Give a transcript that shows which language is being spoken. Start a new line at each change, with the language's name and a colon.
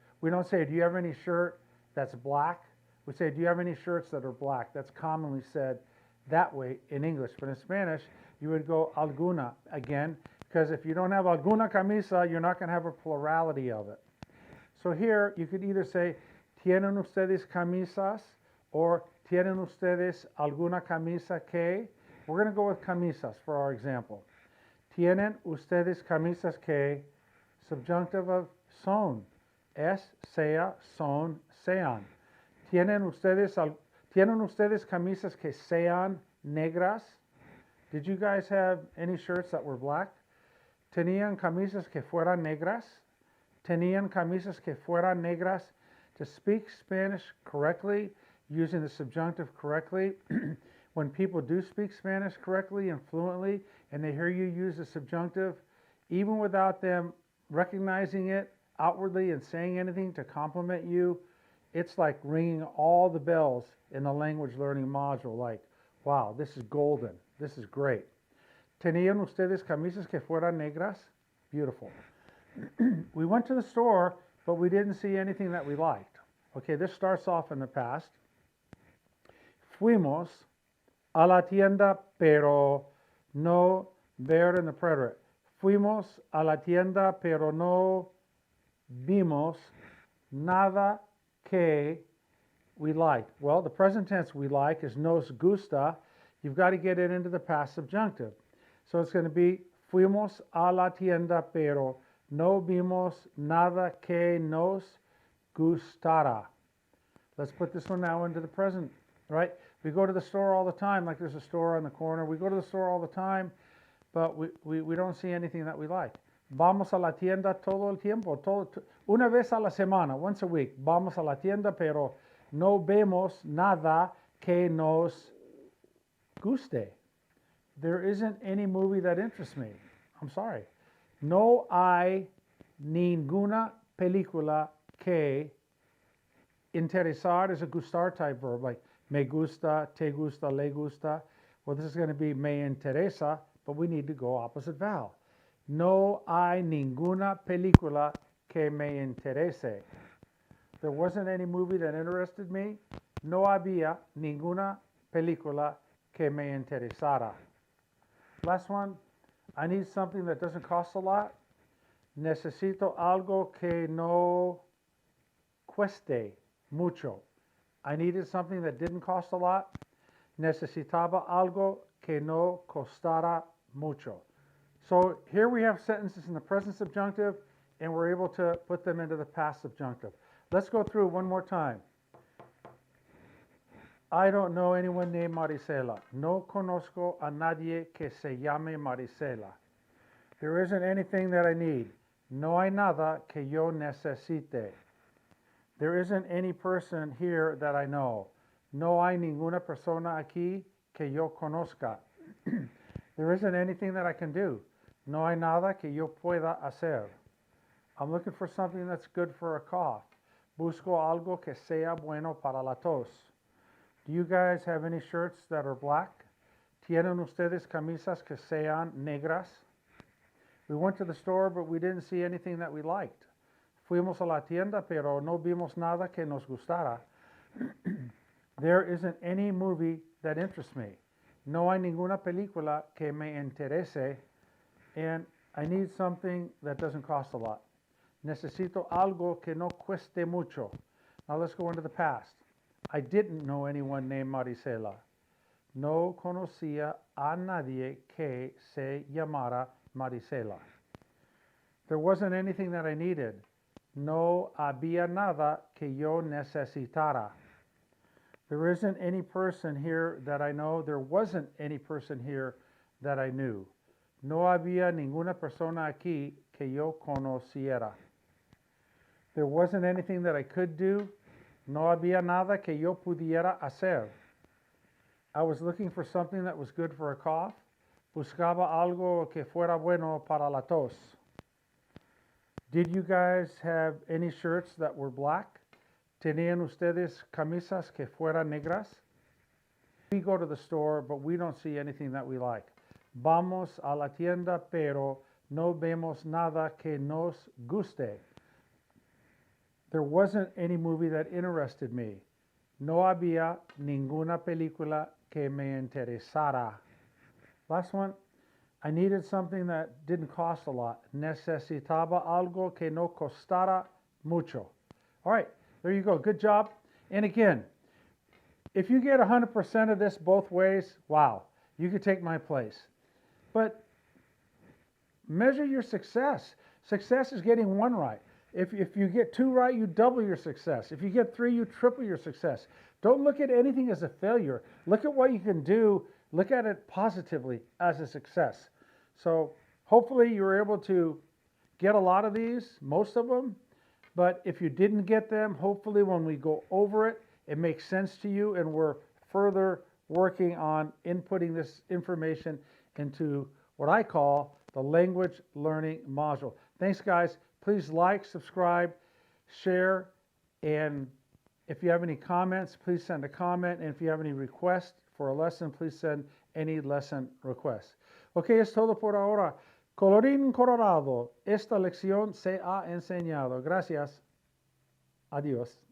English: We don't say, do you have any shirt that's black? We say, do you have any shirts that are black? That's commonly said that way in English. But in Spanish, you would go alguna again, because if you don't have
Spanish: alguna camisa,
English: you're not going to have a plurality of it.
Spanish: So here, you could either say, ¿Tienen ustedes camisas? Or ¿Tienen ustedes alguna camisa que?
English: We're going to go with camisas for our example.
Spanish: ¿Tienen ustedes camisas que?
English: Subjunctive of son.
Spanish: Es, sea, son, sean. ¿Tienen ustedes camisas que sean negras?
English: Did you guys have any shirts that were black?
Spanish: ¿Tenían camisas que fueran negras? ¿Tenían camisas que fueran negras?
English: To speak Spanish correctly, using the subjunctive correctly, when people do speak Spanish correctly and fluently, and they hear you use the subjunctive, even without them recognizing it outwardly and saying anything to compliment you, it's like ringing all the bells in the language learning module, like, wow, this is golden. This is great.
Spanish: ¿Tenían ustedes camisas que fueran negras?
English: Beautiful. We went to the store, but we didn't see anything that we liked. Okay, this starts off in the past.
Spanish: Fuimos a la tienda, pero no ver
English: in the preterite.
Spanish: Fuimos a la tienda, pero no vimos nada que
English: we liked. Well, the present tense we like is
Spanish: nos gusta.
English: You've got to get it into the past subjunctive. So it's going to be
Spanish: fuimos a la tienda, pero no vimos nada que nos gustara.
English: Let's put this one now into the present, right? We go to the store all the time, like there's a store on the corner. We go to the store all the time, but we don't see anything that we like.
Spanish: Vamos a la tienda todo el tiempo, una vez a la semana,
English: once a week.
Spanish: Vamos a la tienda, pero no vemos nada que nos guste.
English: There isn't any movie that interests me. I'm sorry.
Spanish: No hay ninguna película que interesar
English: is a gustar type verb, like
Spanish: me gusta, te gusta, le gusta.
English: Well, this is going to be
Spanish: me interesa,
English: but we need to go opposite vowel.
Spanish: No hay ninguna película que me interese.
English: There wasn't any movie that interested me.
Spanish: No había ninguna película que me interesara.
English: Last one, I need something that doesn't cost a lot.
Spanish: Necesito algo que no cueste mucho.
English: I needed something that didn't cost a lot.
Spanish: Necesitaba algo que no costara mucho.
English: So here we have sentences in the present subjunctive, and we're able to put them into the past subjunctive. Let's go through one more time. I don't know anyone named Marisela.
Spanish: No conozco a nadie que se llame Marisela.
English: There isn't anything that I need.
Spanish: No hay nada que yo necesite.
English: There isn't any person here that I know.
Spanish: No hay ninguna persona aquí que yo conozca.
English: There isn't anything that I can do.
Spanish: No hay nada que yo pueda hacer.
English: I'm looking for something that's good for a cough.
Spanish: Busco algo que sea bueno para la tos.
English: Do you guys have any shirts that are black?
Spanish: ¿Tienen ustedes camisas que sean negras?
English: We went to the store, but we didn't see anything that we liked.
Spanish: Fuimos a la tienda, pero no vimos nada que nos gustara.
English: There isn't any movie that interests me.
Spanish: No hay ninguna película que me interese,
English: and I need something that doesn't cost a lot.
Spanish: Necesito algo que no cueste mucho.
English: Now let's go into the past. I didn't know anyone named Marisela.
Spanish: No conocía a nadie que se llamara Marisela.
English: There wasn't anything that I needed.
Spanish: No había nada que yo necesitara.
English: There isn't any person here that I know. There wasn't any person here that I knew.
Spanish: No había ninguna persona aquí que yo conociera.
English: There wasn't anything that I could do.
Spanish: No había nada que yo pudiera hacer.
English: I was looking for something that was good for a cough.
Spanish: Buscaba algo que fuera bueno para la tos.
English: Did you guys have any shirts that were black?
Spanish: ¿Tenían ustedes camisas que fueran negras?
English: We go to the store, but we don't see anything that we like.
Spanish: Vamos a la tienda, pero no vemos nada que nos guste.
English: There wasn't any movie that interested me.
Spanish: No había ninguna película que me interesara.
English: Last one. I needed something that didn't cost a lot.
Spanish: Necesitaba algo que no costara mucho.
English: All right, there you go. Good job. And again, if you get 100% of this both ways, wow, you could take my place. But measure your success. Success is getting one right. If you get two right, you double your success. If you get three, you triple your success. Don't look at anything as a failure. Look at what you can do. Look at it positively as a success. So hopefully you were able to get a lot of these, most of them. But if you didn't get them, hopefully when we go over it, it makes sense to you, and we're further working on inputting this information into what I call the language learning module. Thanks, guys. Please like, subscribe, share, and if you have any comments, please send a comment. And if you have any requests for a lesson, please send any lesson requests.
Spanish: Ok, es todo por ahora. Colorín colorado, esta lección se ha enseñado. Gracias. Adiós.